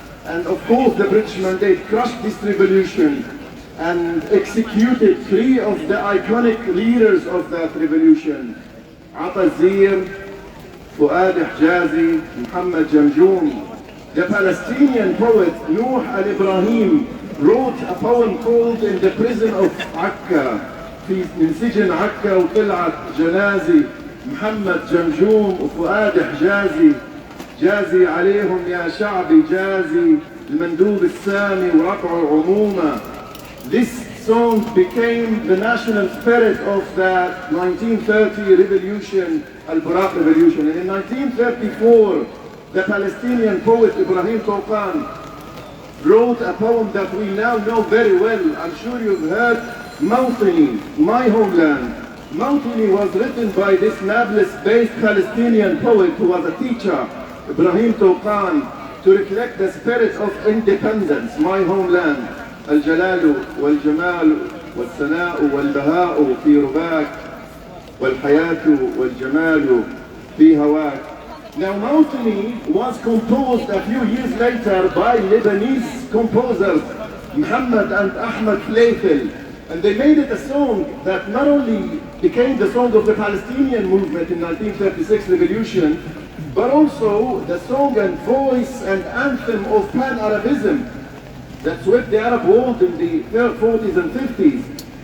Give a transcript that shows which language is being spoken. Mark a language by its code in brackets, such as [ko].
[en] And of course the British mandate crushed this revolution and executed 3 of the iconic leaders of that revolution: Ata Zir, Fuad Hijazi, Muhammad Jamjoom. The Palestinian poet Nuh al-Ibrahim wrote a poem called In the Prison of Akka. [ar] من سجن عكا وطلعت جنازي محمد جمجوم وفؤاد حجازي، جازي عليهم يا شعبي جازي المندوب السامي ورفعوا عمومة. [en] This song became the national spirit of the 1930 revolution, Al-Buraq revolution. And in 1934, the Palestinian poet Ibrahim Tawqan wrote a poem that we now know very well. I'm sure you've heard, Mawtini, my homeland. Mawtini was written by this Nablus-based Palestinian poet who was a teacher, Ibrahim Tawqan, to reflect the spirit of independence, my homeland. [ar] الجلال والجمال والثناء والبهاء في رباك والحياة والجمال في هواك. [en] Now Mawtini was composed a few years later by Lebanese composers Muhammad and Ahmed Fleifel, and they made it a song that not only became the song of the Palestinian movement in 1936 revolution, but also the song and voice and anthem of Pan-Arabism that swept the Arab world in the 40s and 50s.